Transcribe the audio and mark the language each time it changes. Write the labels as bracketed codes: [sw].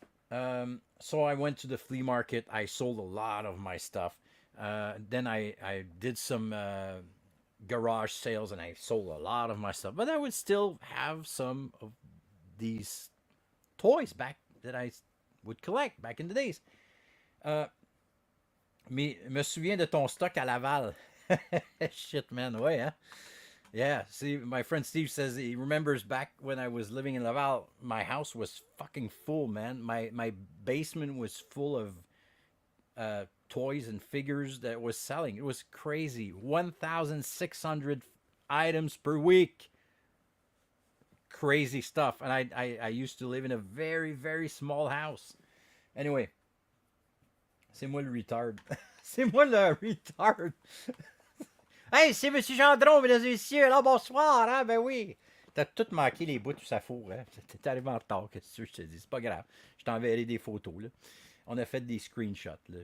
[en] So I went to the flea market. I sold a lot of my stuff. Then I did some garage sales, and I sold a lot of my stuff. But I would still have some of these toys back that I would collect back in the days. [fr] Mais me souviens de ton stock à Laval. [en] Shit, man. Ouais, hein? Yeah. See, my friend Steve says he remembers back when I was living in Laval, my house was fucking full, man. My basement was full of toys and figures that was selling. It was crazy. 1,600 items per week. Crazy stuff. And I used to live in a very, very small house. [fr] Anyway, c'est moi le retard. C'est moi le retard. Hey, c'est Monsieur Gendron, mesdames et messieurs. Alors, bonsoir, hein? Ben oui. T'as tout manqué les bouts, tout ça four, hein? T'es arrivé en retard, qu'est-ce que je te dis? C'est pas grave. Je t'enverrai des photos, là. On a fait des screenshots, là.